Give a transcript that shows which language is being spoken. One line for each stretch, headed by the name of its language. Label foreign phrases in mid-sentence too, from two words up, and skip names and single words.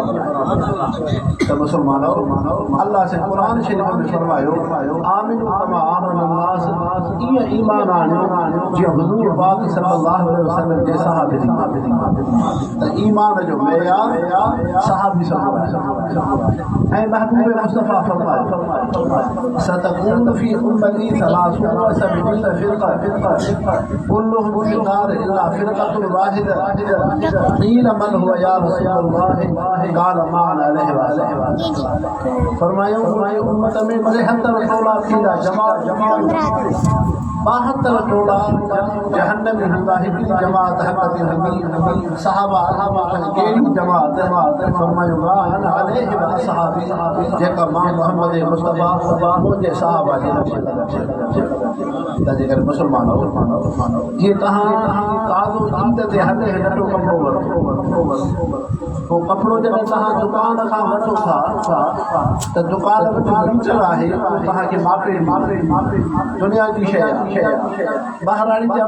Sindhi: त मुसलमानो अल्लाह से क़ुरान शरीफ़ में फरमायो
Arabic: آمنوا كما آمن الناس
Sindhi: ईअं ईमान आणियो जीअं हुज़ूर पाक
Arabic: صلى الله عليه وسلم
Sindhi: जे सहाबी त ईमान जो मेयार सहाबी ऐं महबूब मुस्तफ़ा फरमायो
Arabic: ستكون في أمتي ثلاث و سبعين فرقة كلهم في النار إلا فرقة واحدة قيل من هو يا رسول الله قال ما أنا عليه
Sindhi: फरमायो उम्मत में 73 टोला थींदा जमात 72 टोला जहन्नमी हूंदा हिकिड़ी जमात हक़ ते हूंदी सहाबा कहिड़ी जमात फरमायो
Arabic: ما أنا عليه وأصحابي
Sindhi: जेका मां मुहम्मद मुस्तफ़ा मुंहिंजे सहाबा जे तंहिंजे करे मुसलमानो जीअं तव्हां ताज़ो ईद ते हले नंढो कपिड़ो वठो पोइ कपिड़ो जॾहिं तव्हां दुकान खां वठो था त दुकान वटि मीटर आहे तव्हांखे मापे दुनिया जी शइ बहराड़ी जा